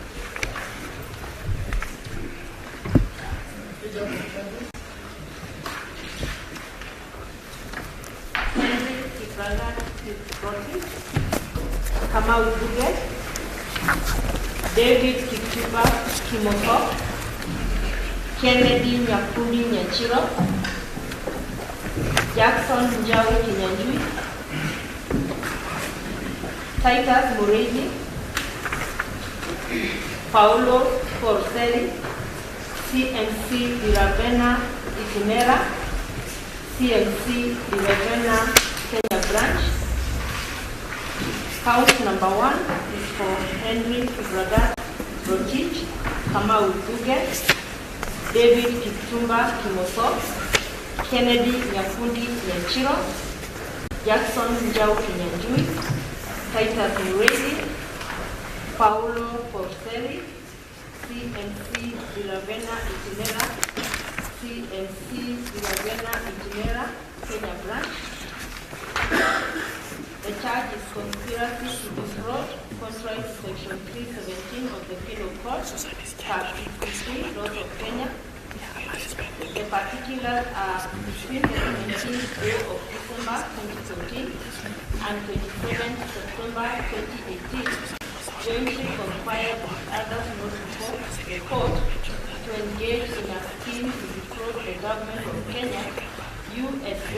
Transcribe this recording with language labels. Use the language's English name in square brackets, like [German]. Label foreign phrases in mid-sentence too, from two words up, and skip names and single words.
[English] David Kituba Kimoko, Kennedy Nyakuni Nyachiro, Jackson Njawi Kinyanjui, Titus Murezi, Paulo Forcelli, CMC Diravena Itinera, CMC Diravena Kenya Branch. Count number 1 is for Henry Kibragat Rotich, Kamau Duge, David Kitumba Kimoso, Kennedy Nyakundi Nyachiro, Jackson Njau Kinyanjui, Titus Murezi, Paulo Forcelli, CMC Diravena Itinera, CMC Diravena Itinera, Kenya Branch. The charge is conspiracy to defraud, contrary to Section 317 of the Penal Code, Part 53, Laws of Kenya. The particulars are between the 17th day of December 2014 and 27th September 2018, jointly conspired with others not before the court to engage in a scheme to defraud the government of Kenya US